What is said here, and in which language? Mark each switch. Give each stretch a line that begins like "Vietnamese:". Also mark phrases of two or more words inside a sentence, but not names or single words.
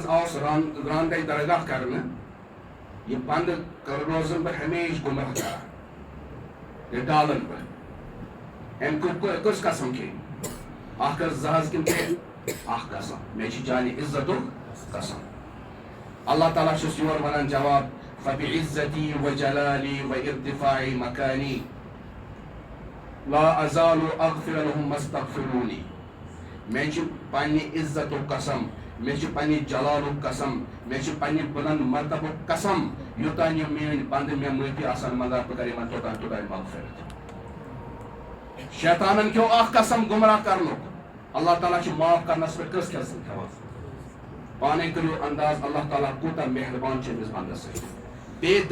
Kashmiri: آوُس راندے درگاہ کرنہٕ یہِ بنٛدٕ روزن بہٕ ہمیشہٕ گُمراہ کران یہِ ڈالن بہٕ أمۍ کٔژ قسم کھیٚیہِ اکھ ٲس زٕ حظ کِنہٕ ترٛےٚ اکھ قسم مےٚ چھُ چانہِ عزتُک قسم اللہ تعالیٰ چھُس یورٕ ونان جواب
Arabic: فبعزتی وجلالی وارتفاعی مکانی لا ازال اغفر لهم ما استغفرونی
Kashmiri: مےٚ چھُ پننہِ عزتُک قسم مےٚ چھُ پننہِ جلالُک قسم مےٚ چھُ پننہِ بُلند مرتبُک قسم یوٚتانۍ یِم میٲنۍ بنٛدٕ مےٚ معٲفی آسان منگان بہٕ کرٕ یِمن توٚتانۍ توٚتانۍ مغفرت شیطانن کھیوٚو اکھ قسم گُمراہ کرنُک اللہ تعالیٰ چھُ معاف کرنس پٮ۪ٹھ کٔژ قسم کھٮ۪وان پانے کٔرِو انداز اللہ تعالیٰ کوٗتاہ مہربان چھُ أمِس بنٛدس سۭتۍ بے